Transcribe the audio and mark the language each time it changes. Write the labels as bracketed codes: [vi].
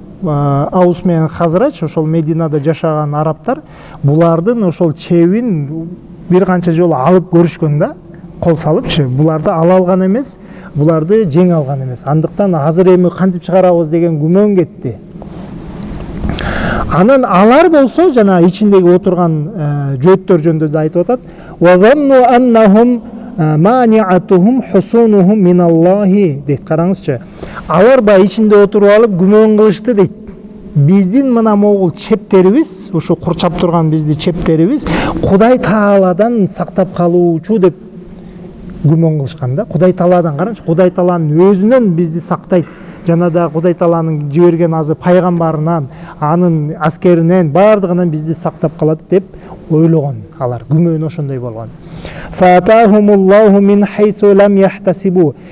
[ky] Аус менен Хазрач, ошол Мединада жашаган арабтар, булардын ошол чебин бир канча жолу алып көрүшкөн да, кол салыпчы. Буларды ала алган эмес, буларды жеңе алган эмес. Андыктан азыр эми кантип чыгарабыз деген күмөн кетти. Анан алар болсо жана ичиндеги отурган жөөттөр жөнүндө да айтып атат. [ar] Ва занну аннахум маниатухум хусунухум миналлахи дейт. [ky] Караңызчы. Алар ба ичинде отуруп алып күмөн кылышты дейт. Биздин мына могул чептерибиз, ушу курчап турган бизди чептерибиз Кудай Тааладан сактап калуучу деп күмөн кылышкан да. Кудай Тааладан, караңчы, Кудай Тааланын өзүнөн бизди сактайт. Жана да Кудай Тааланын жиберген азыр пайгамбарынан, анын аскеринен, бардыгынан бизди сактап калат деп ойлогон алар. Күмөн ошондой болгон. [ar] Фатахумуллаху мин хайсу лам яхтасибу.